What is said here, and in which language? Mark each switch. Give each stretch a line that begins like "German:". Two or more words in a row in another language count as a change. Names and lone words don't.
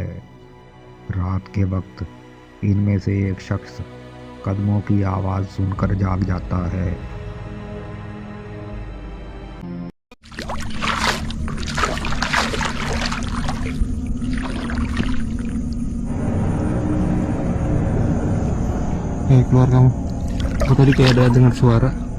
Hindi: रात के वक्त इनमें से एक शख्स कदमों की आवाज़ सुनकर जाग जाता है।
Indonesian: Keluar kamu. Aku tadi kayak ada dengar suara.